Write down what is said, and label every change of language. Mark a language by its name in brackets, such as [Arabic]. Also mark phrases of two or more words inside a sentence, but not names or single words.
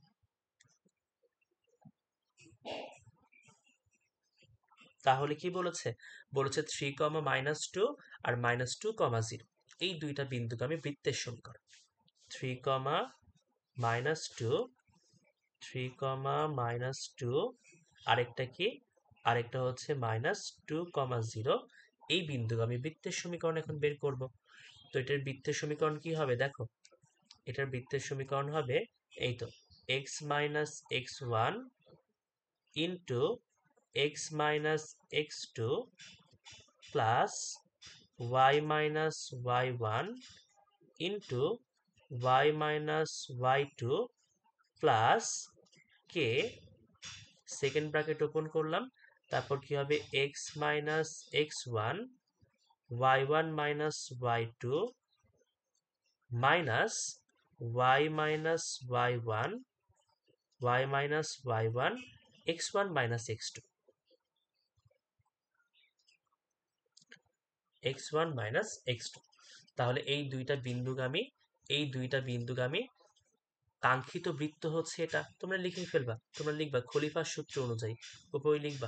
[Bangla] তাহলে কি বলেছে, 3, -2 আর -2, 0 এই দুইটা বিন্দুকে আমি বৃত্তের সমীকরণ 3, -2 3, -2 আরেকটা কি, আরেকটা হচ্ছে -2, 0 এই বিন্দুকে আমি বৃত্তের সমীকরণ এখন বের করব। তো এটার বৃত্তের সমীকরণ কি হবে দেখো, এটার বৃত্তের সমীকরণ হবে এই তো [English] x - x1 into x - x2 plus y -- y1 into y - y2 plus k second bracket open [Bangla] করলাম, তারপর কি হবে [English] x - x1 y1 - y2 minus y - y1 y y1 x1 x2 x1 x2. [Bangla] তাহলে এই দুইটা বিন্দুগামী কাঙ্ক্ষিত বৃত্ত হচ্ছে এটা, তোমরা লিখে ফেলবা, তোমরা লিখবা খলিফার সূত্র অনুযায়ী, উপরে লিখবা।